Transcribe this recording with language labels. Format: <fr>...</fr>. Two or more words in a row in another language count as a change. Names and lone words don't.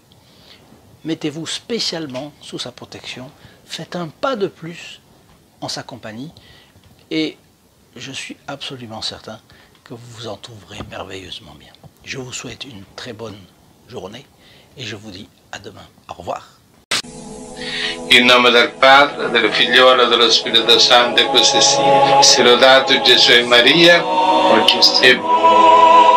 <fr>Mettez-vous spécialement sous sa protection, faites un pas de plus en sa compagnie et je suis absolument certain que vous vous en trouverez merveilleusement bien. Je vous souhaite une très bonne journée et je vous dis à demain. Au revoir.</fr> <it>In nome del Padre, del Figliolo e dello Spirito Santo, e così sia. Sia lodato Gesù e Maria, oggi e</it>